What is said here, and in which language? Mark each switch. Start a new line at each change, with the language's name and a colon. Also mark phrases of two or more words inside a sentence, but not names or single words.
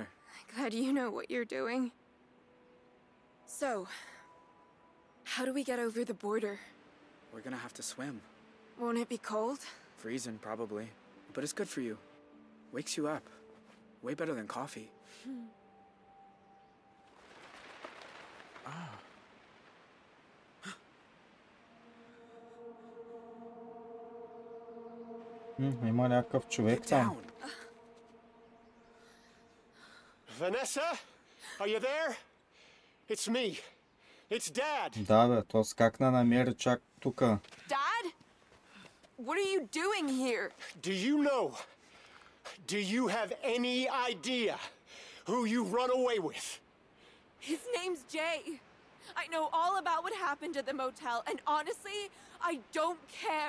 English: Glad you know what you're doing. So, how do we get over the border? We're gonna have to swim. Won't it be cold? Freezing, probably. But it's good for you. Wakes you up. Way better than coffee.
Bulgarian: Има някакъв човек там.
English: Vanessa? Are you there? It's me. It's Dad.
Bulgarian: Да, бе, то скакна намери чак тука.
English: Dad? What are you doing here? Do you know? Do you have any idea who you run away with? His name's Jay. I know all about what happened at the motel, and honestly, I don't care.